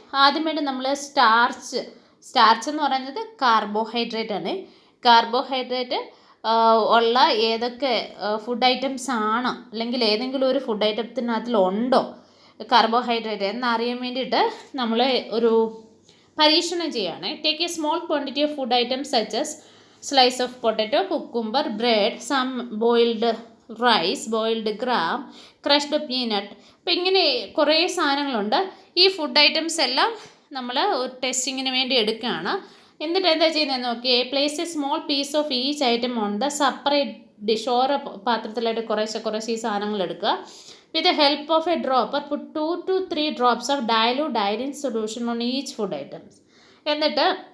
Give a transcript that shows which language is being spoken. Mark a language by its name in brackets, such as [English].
[Malayalam] ആദ്യമായിട്ട് നമ്മൾ സ്റ്റാർച്ച് എന്ന് പറയുന്നത് കാർബോഹൈഡ്രേറ്റ് ആണ്. കാർബോഹൈഡ്രേറ്റ് ഉള്ള ഏതൊക്കെ ഫുഡ് ഐറ്റംസ് ആണ്, അല്ലെങ്കിൽ ഏതെങ്കിലും ഒരു ഫുഡ് ഐറ്റത്തിനകത്തിലുണ്ടോ കാർബോഹൈഡ്രേറ്റ് എന്നറിയാൻ വേണ്ടിയിട്ട് നമ്മൾ ഒരു പരീക്ഷണം ചെയ്യുകയാണ്. [English] Take a small quantity of food items such as slice of potato, cucumber, bread, some boiled rice, boiled gram, crushed peanut. [Malayalam] അപ്പോൾ ഇങ്ങനെ കുറേ സാധനങ്ങളുണ്ട്. ഈ ഫുഡ് ഐറ്റംസ് എല്ലാം നമ്മൾ ഒരു ടെസ്റ്റിങ്ങിന് വേണ്ടി എടുക്കുകയാണ്. എന്നിട്ട് എന്താ ചെയ്യുന്നത് നോക്കിയേ, [English] Place a small piece of each item on the separate dish. [Malayalam] ഓരോ പാത്രത്തിലായിട്ട് കുറേശ്ശെ ഈ സാധനങ്ങൾ എടുക്കുക. [English] With the help of a dropper put 2 to 3 drops of dilute iodine solution on each food items. എന്നിട്ട്